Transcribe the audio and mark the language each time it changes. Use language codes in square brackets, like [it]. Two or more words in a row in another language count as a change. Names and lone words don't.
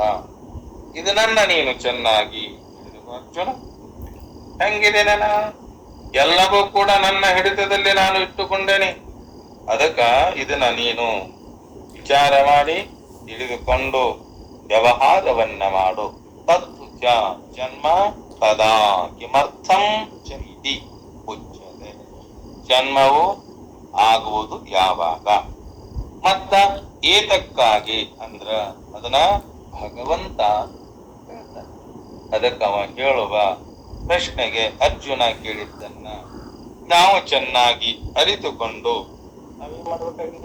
[kn] ಇದು ನನ್ನ ನೀನು ಚೆನ್ನಾಗಿ ಹಿಡಿದುಕೋ ಅರ್ಜುನ. ಹೆಂಗಿದೆ ನನ್ನ ಎಲ್ಲವೂ ಕೂಡ ನನ್ನ ಹಿಡಿತದಲ್ಲಿ ನಾನು ಇಟ್ಟುಕೊಂಡೇನೆ. ಅದಕ್ಕ ಇದನ್ನ ನೀನು ವಿಚಾರ ಮಾಡಿ ತಿಳಿದುಕೊಂಡು ವ್ಯವಹಾರವನ್ನ ಮಾಡು. [sa] ತತ್ತು ಚ ಜನ್ಮ ತದಾ ಕಿಮರ್ಥಂ ಚ ಇತಿ ಉಚ್ಯತೆ. [kn] ಜನ್ಮವು ಆಗುವುದು ಯಾವಾಗ, ಮತ್ತ ಏತಕ್ಕಾಗಿ ಅಂದ್ರ ಅದನ್ನ ಭಗವಂತ ಹೇಳ್ತಾನೆ. ಅದಕ್ಕ ಅವ ಹೇಳುವ ಪ್ರಶ್ನೆಗೆ ಅರ್ಜುನ ಕೇಳಿದ್ದನ್ನ ನಾವು ಚೆನ್ನಾಗಿ ಅರಿತುಕೊಂಡು ನಾವೇನ್ ಮಾಡಬೇಕಾಗಿದೆ?